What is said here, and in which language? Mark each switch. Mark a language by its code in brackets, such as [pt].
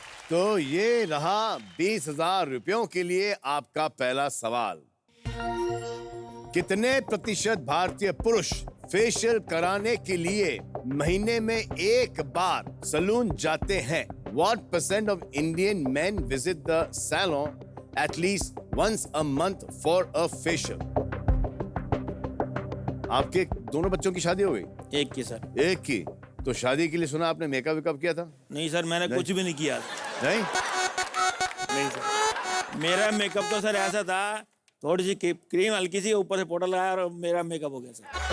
[hi] तो ये रहा 20,000 रुपयों के लिए आपका पहला सवाल। कितने प्रतिशत भारतीय पुरुष फेशियल कराने के लिए महीने में एक बार सैलून जाते हैं? [en] What percent of Indian men visit the salon at least once a month for a facial? [hi] आपके दोनों बच्चों की शादी हो गई? एक की सर। एक की। तो शादी के लिए सुना आपने मेकअप वेकअप किया था? नहीं सर, मैंने कुछ भी नहीं किया। नहीं? नहीं सर, मेरा मेकअप तो सर ऐसा था, थोड़ी सी क्रीम हल्की सी ऊपर से पाउडर लगाया और मेरा मेकअप हो गया सर।